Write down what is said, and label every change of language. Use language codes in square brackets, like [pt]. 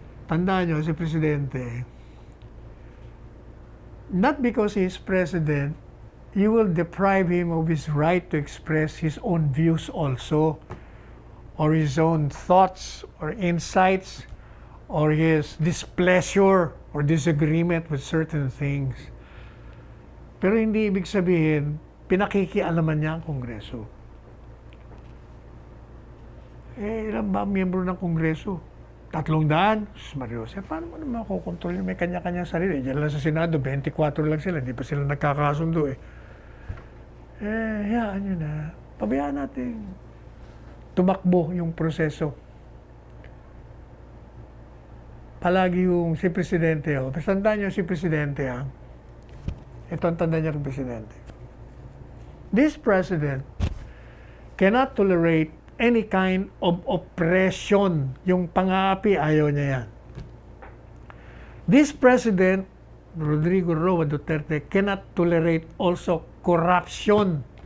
[tl] Tandaan nyo, si Presidente, [en] not because he is President, you will deprive him of his right to express his own views also, or his own thoughts, or insights, or his displeasure, or disagreement with certain things. [tl] Pero hindi ibig sabihin, pinakikialaman niya ang Kongreso. Ilan ba ang miyembro ng Kongreso? 300? Sus Marios, paano mo naman makokontrol yun? May kanya-kanyang sarili. Diyan lang sa Senado, 24 lang sila. Hindi pa sila nagkakasundo eh. Hayaan nyo na. Pabayaan natin tumakbo yung proseso. Palagi yung si Presidente, tandaan nyo si Presidente, ito ang tanda niya ng Presidente. [en] This President cannot tolerate any kind of oppression. [tl] Yung pang-aapi, ayaw niya yan. [en] This President, Rodrigo Roa Duterte, cannot tolerate also corruption.